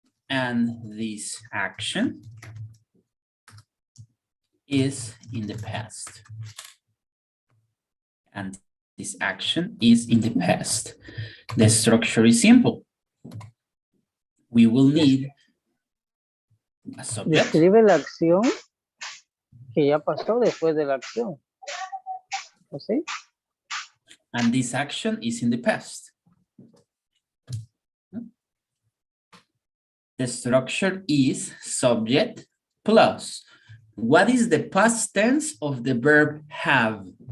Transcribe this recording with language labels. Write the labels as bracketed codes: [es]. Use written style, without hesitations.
[en] And this action is in the past. And this action is in the past. The structure is simple. We will need a subject. [es] Describe la acción que ya pasó después de la acción. ¿O sí? [en] And this action is in the past. The structure is subject plus. What is the past tense of the verb have?